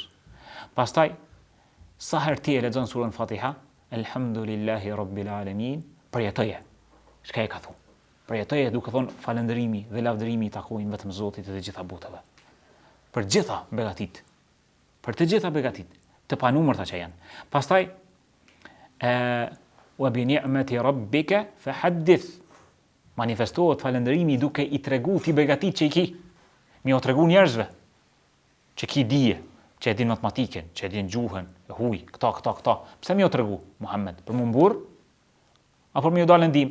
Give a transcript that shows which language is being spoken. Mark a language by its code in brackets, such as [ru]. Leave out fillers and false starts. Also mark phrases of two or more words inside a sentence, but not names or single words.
[sq] Pastaj sa herë ti e lexon surën Fatiha, [ar] الحمد لله رب العالمين, [sq] përjetoje. Çka e ka thonë? Përjetoje duke thonë falëndërimi dhe lavdërimi i takojnë vetëm Zotit të gjitha botëve. Për gjitha begatit. Për të gjitha begatit, të panumërta që janë. [ar] Pastaj و بنعمة ربك فحدث. [sq] Manifestohet falëndërimi duke i tregu ti begatit që i ki. Mi o tregu njerëzve që ki dije, që e din matematikën, që e din gjuhën, huj, këta. Pse mi o tregu, Muhammed? Për më mburr? Apo mi o dalë ndim?